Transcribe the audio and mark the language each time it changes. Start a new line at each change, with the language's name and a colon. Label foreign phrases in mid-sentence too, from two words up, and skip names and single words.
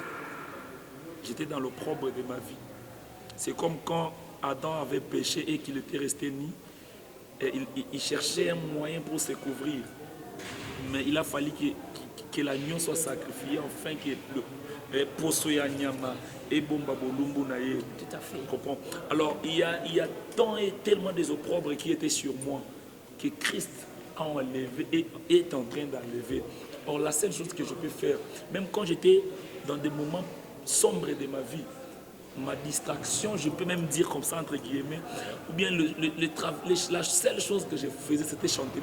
French: J'étais dans l'opprobre de ma vie. C'est comme quand Adam avait péché et qu'il était resté nu. Et il cherchait un moyen pour se couvrir. Mais il a fallu que que l'agneau soit sacrifié, afin que le
Lingala: posoya nyama et bomba bolumbu naye.
French: Tout à fait. Comprends? Alors, il y a tant et tellement des opprobres qui étaient sur moi que Christ a enlevé et est en train d'enlever. Or, la seule chose que je peux faire, même quand j'étais dans des moments sombres de ma vie, ma distraction, je peux même dire comme ça, entre guillemets, ou bien la seule chose que je faisais, c'était chanter.